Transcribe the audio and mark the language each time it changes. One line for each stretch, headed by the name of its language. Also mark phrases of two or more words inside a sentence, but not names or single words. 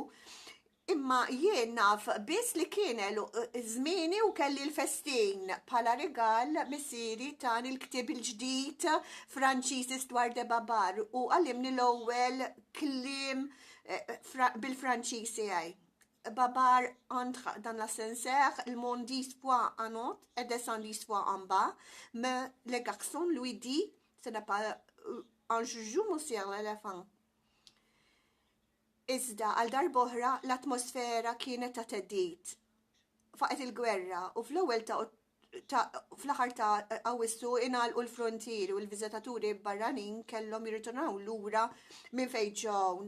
Maltese: Imma jien naf biss li kienu żmieni u kelli l-festin bħala rigal missieri tani l-ktib il-ġdid Franċiż Histoire de Babar u għallimni l-ewwel kliem bil-Franċiż tiegħi.
French: Babar entre dans l'ascenseur, le monde 10 fois en haut et descend 10 fois en bas, mais le garçon lui dit ce n'est pas un joujou, monsieur l'éléphant.
Maltese: Iżda għal darb'oħra l-atmosfera kienet ta' teddid. Faqet il-gwerra u fl-ewwel fl-aħħar ta' Awwissu ingħalqu l-frontieri u l-viżitaturi barranin kellhom jirritornaw lura minn fejn ġew.